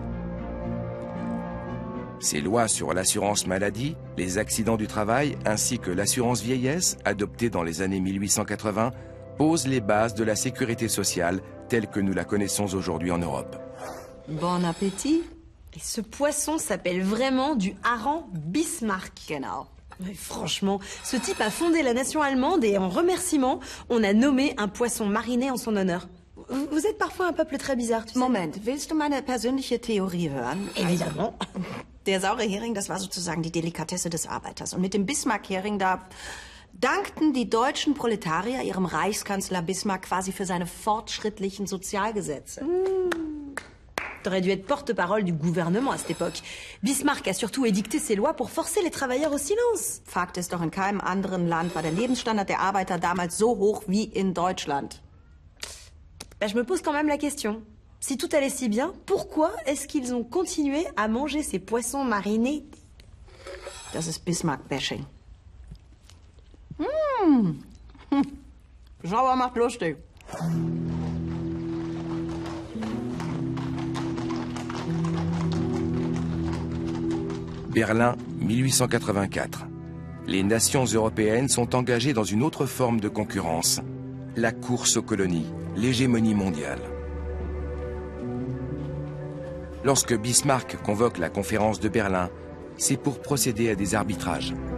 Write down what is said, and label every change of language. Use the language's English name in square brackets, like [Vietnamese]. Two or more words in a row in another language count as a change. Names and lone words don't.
[French] Ces lois sur l'assurance maladie, les accidents du travail ainsi que l'assurance vieillesse, adoptées dans les années 1880, posent les bases de la sécurité sociale telle que nous la connaissons aujourd'hui en Europe. Bon appétit. Et ce poisson s'appelle vraiment du hareng Bismarck. Genau. Mais franchement, ce type a fondé la nation allemande et en remerciement, on a nommé un poisson mariné en son honneur. Vous êtes parfois un peuple très bizarre, tu sais. [German] Moment, willst du meine persönliche Theorie hören? Évidemment. Der saure Hering, das war sozusagen die Delikatesse des Arbeiters. Und mit dem Bismarck-Hering, da dankten die deutschen Proletarier ihrem Reichskanzler Bismarck quasi für seine fortschrittlichen Sozialgesetze. [French] T'aurais dû être porte-parole du gouvernement à cette époque. Bismarck a surtout édicté ses lois pour forcer les travailleurs au silence. [German] Fakt ist doch, in keinem anderen Land war der Lebensstandard der Arbeiter damals so hoch wie in Deutschland. [French] Ben, je me pose quand même la question. Si tout allait si bien, pourquoi est-ce qu'ils ont continué à manger ces poissons marinés? [German] Das ist Bismarck-Bashing. Sauer macht lustig. [French] Berlin, 1884. Les nations européennes sont engagées dans une autre forme de concurrence, la course aux colonies, l'hégémonie mondiale. Lorsque Bismarck convoque la conférence de Berlin, c'est pour procéder à des arbitrages.